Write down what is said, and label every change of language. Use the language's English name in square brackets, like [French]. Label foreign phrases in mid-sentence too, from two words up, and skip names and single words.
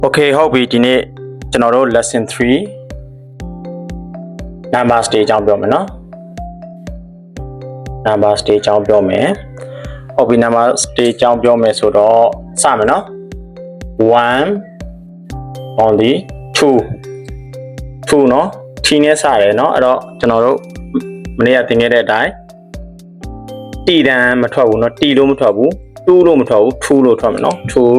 [Burmese] Okay ဟုတ်ပြီဒီနေ့ကျွန်တော်တို့ [English] lesson 3 number stage [Burmese] အကြောင်းပြောမယ်နော် [English] number stage [Burmese] အကြောင်းပြောမယ်ဟုတ်ပြီ [English] number stage [Burmese] အကြောင်းပြောမယ်ဆိုတော့စမယ်နော် 1 only 2 နော် t နဲ့စတယ်နော်အဲ့တော့ကျွန်တော်တို့မနေ့ကသင်ခဲ့တဲ့အတိုင်း t တန်းမထွက်ဘူးနော် t လို့မထွက်ဘူး 2 လို့မထွက်ဘူး2လို့ထွက်မယ်နော်2